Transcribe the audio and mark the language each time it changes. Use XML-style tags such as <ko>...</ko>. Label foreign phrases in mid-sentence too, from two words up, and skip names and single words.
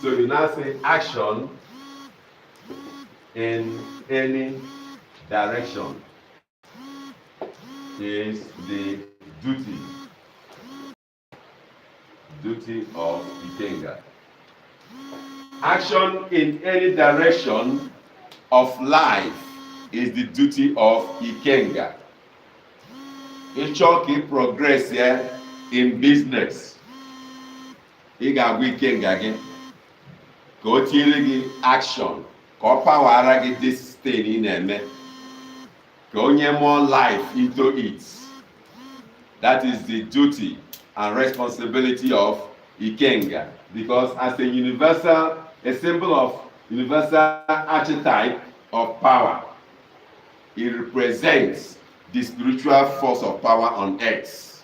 <en>So you now say action in any direction is the duty of Ikenga. Action in any direction of life is the duty of Ikenga.</en> <ig>Ịchọ ka ị progress ya</ig> <en>in business,</en> <ig>ị ga-agwa Ikenga gị ka o tinyere gị action, ka ọ pawara gị</ig> <en>this thing</en> <ig>ị na-eme, ka o nye</ig> <en>more life into it. That is the duty and responsibility of Ikenga, because as a symbol of universal archetype of power, it represents the spiritual force of power on earth.</en>